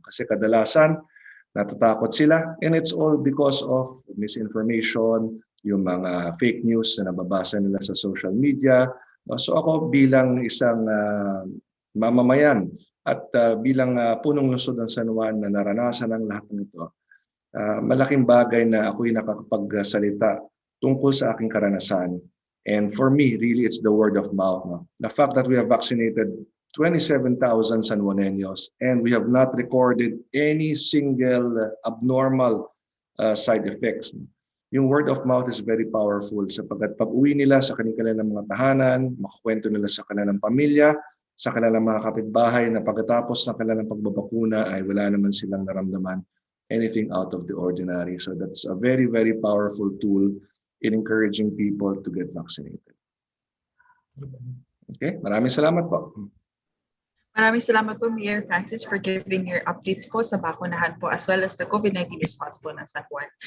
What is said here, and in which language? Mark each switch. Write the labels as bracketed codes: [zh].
[tl] Kasi kadalasan, natatakot sila. [en] And it's all because of misinformation, [tl] yung mga fake news na nababasa nila sa social media. So ako bilang isang mamamayan at bilang punong lungsod ng San Juan na naranasan ang lahat ng ito, malaking bagay na ako'y nakakapagsalita tungkol sa aking karanasan. [en] And for me, really, it's the word of mouth. No? The fact that we have vaccinated 27,000 San Juaneños and we have not recorded any single abnormal side effects. [tl] Yung [en] word of mouth is very powerful [tl] sapagkat pag-uwi nila sa kanilang mga tahanan, makakwento nila sa kanilang pamilya, sa kanilang mga kapitbahay na pagkatapos ng kanilang pagbabakuna ay wala naman silang naramdaman [en] anything out of the ordinary. So that's a very, very powerful tool in encouraging people to get vaccinated. [tl] Okay, maraming salamat po. Maraming salamat po, Mayor Francis, [en] for giving your updates [tl] po sa bakunahan po [en] as well as the COVID-19 response [tl] po ng San Juan.